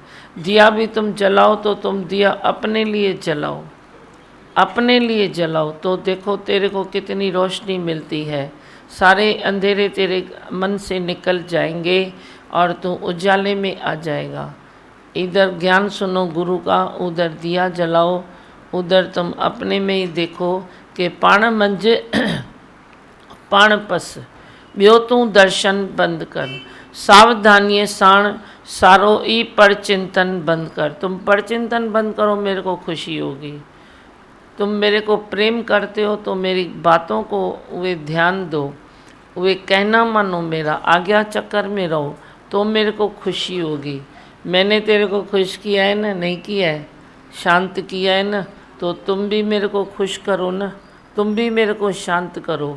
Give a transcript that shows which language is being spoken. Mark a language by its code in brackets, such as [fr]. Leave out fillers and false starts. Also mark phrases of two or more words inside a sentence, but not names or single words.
[hi] दिया भी तुम जलाओ तो तुम दिया अपने लिए जलाओ, अपने लिए जलाओ तो देखो तेरे को कितनी रोशनी मिलती है। सारे अंधेरे तेरे मन से निकल जाएंगे और तू उजाले में आ जाएगा। इधर ज्ञान सुनो गुरु का, उधर दिया जलाओ, उधर तुम अपने में ही देखो कि [sd] पाण मंझ पाण पस, ॿियो तू दर्शन बंद कर। सावधानी साण सारो ई परचिंतन बंद कर। [hi] तुम परचिंतन बंद करो, मेरे को खुशी होगी। तुम मेरे को प्रेम करते हो तो मेरी बातों को वे ध्यान दो, वे कहना मानो मेरा, आज्ञा चक्कर में रहो तो मेरे को खुशी होगी। मैंने तेरे को खुश किया है ना, नहीं किया है, शांत किया है ना, तो तुम भी मेरे को खुश करो ना, तुम भी मेरे को शांत करो।